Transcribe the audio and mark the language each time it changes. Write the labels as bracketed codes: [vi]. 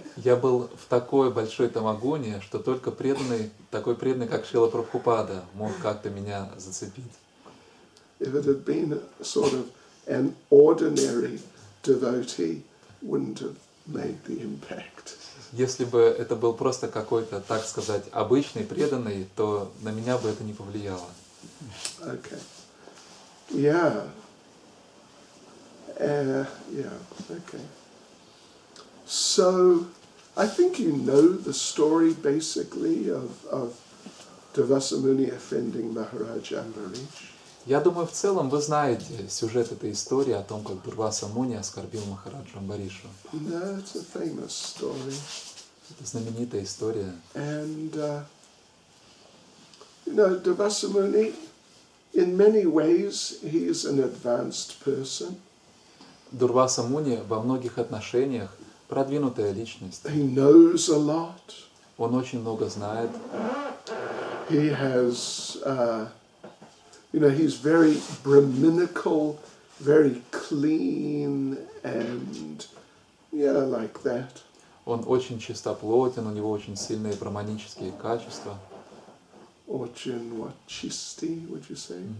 [ru] Я был в такой большой тамагуне, что только преданный, такой преданный, как Шрила Прабхупада, мог как-то меня зацепить. [en] If it had been sort of an ordinary devotee, wouldn't have made the impact. [ru] Если бы это был просто какой-то, так сказать, обычный преданный, то на меня бы это не повлияло. [en] Okay. Yeah. Yeah. Okay. So, I think you know the story basically of Dvasamuni offending Mахарадж Ambarīsh. [ru] Я думаю, в целом вы знаете сюжет этой истории о том, как Дурваса Муни оскорбил Махараджа Амбаришу. [en] No, it's a famous story. [ru] Это знаменитая история. [en] And, Dvasamuni, in many ways, he is an advanced person. [ru] Дурваса Муни во многих отношениях продвинутая личность. [en] He knows a lot. [ru] Он очень много знает. [en] He has, he's very Brahminical, very clean, and like that. [ru] Он очень чистоплотен, у него очень сильные браманические качества. Очень, чистый, [en] would you say?